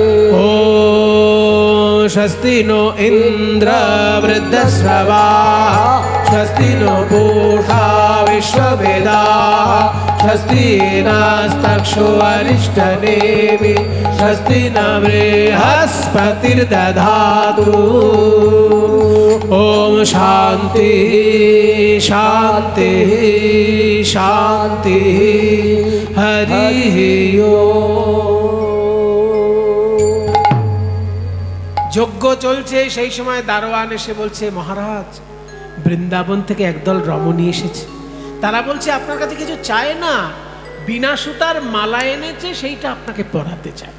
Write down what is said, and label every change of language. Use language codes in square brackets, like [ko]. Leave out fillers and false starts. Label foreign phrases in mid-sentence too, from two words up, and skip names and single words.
[sa] ओम स्वस्ति नो इन्द्र वृद्धश्रवाः स्वस्ति नो पूषा विश्ववेदाः स्वस्ति नस्तक्षो अरिष्टनेमि स्वस्ति न बृहस्पतिर्दधातु। ओम शांति शांति शांति हरि ओम। [bn] যজ্ঞ চলছে, সেই সময় দারোয়ান এসে বলছে, মহারাজ বৃন্দাবন থেকে একদল রমণী এসেছে, তারা বলছে আপনার কাছে কিছু চায় না, বিনা সুতার মালা এনেছে, সেইটা আপনাকে পরাতে চায়।